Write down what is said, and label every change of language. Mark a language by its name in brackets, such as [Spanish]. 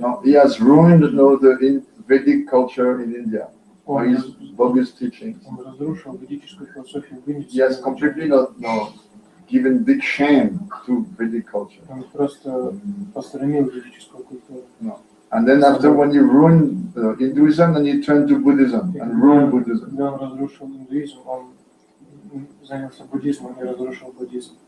[English] No, he has ruined the Vedic culture in India by his bogus teachings. [Russian] Он разрушил ведическую философию в Индии. [English] He has completely not given big shame to Vedic culture. [Russian] Он просто посрамил ведическую культуру. [English] No. And then after, when he ruined Hinduism, then he turned to Buddhism and ruined Buddhism. [Russian] Когда он разрушил индуизм, он занялся буддизмом и разрушил буддизм.